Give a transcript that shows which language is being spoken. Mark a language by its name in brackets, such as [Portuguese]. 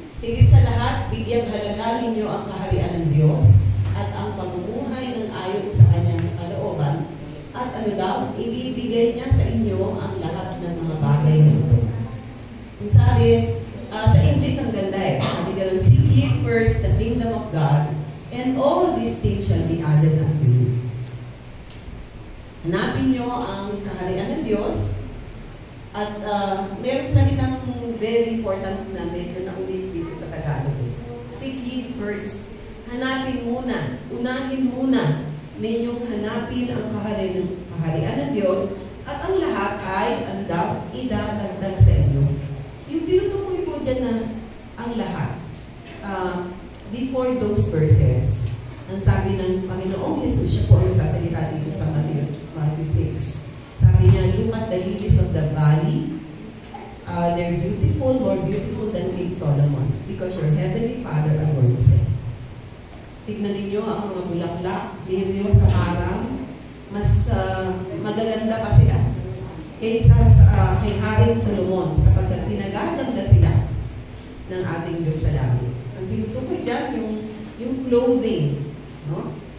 [Filipino] Higit sa lahat, bigyang halaga ninyo ang kaharian ng Diyos at ang pamumuhay ng ayon sa Kanyang kalooban. At ano daw, ibibigay niya sa inyo ang lahat ng mga bagay na ito. Ang sabi, sa English ang ganda eh. Sabi ganun, [English] seek ye first the kingdom of God, and all these things shall be added unto you. [Filipino] Hanapin niyo ang kaharian ng Diyos. At meron salitang [English] very important [Filipino] na medyo naulit dito sa Tagalog. [English] Seek ye first first. [Filipino] Hanapin muna, unahin muna ninyong hanapin ang kaharian ng Diyos at ang lahat ay, idadagdag sa inyo. Yung tinutukoy po dyan na ang lahat. [English] Before those verses, [Filipino] ang sabi ng Panginoong Jesus, siya po ang nagsasalita dito sa Matthew 6. Sabi niya, [English] look at the lilies of the valley. They're beautiful, more beautiful than King Solomon, because your heavenly Father adorns them. [Filipino] Tignan ninyo ang mga bulaklak, lirio sa parang, mas magaganda pa sila kaysa kay Haring Solomon, sapagkat pinagaganda sila ng ating Diyos sa langit. Ang tinutukoy dyan, yung clothing. No?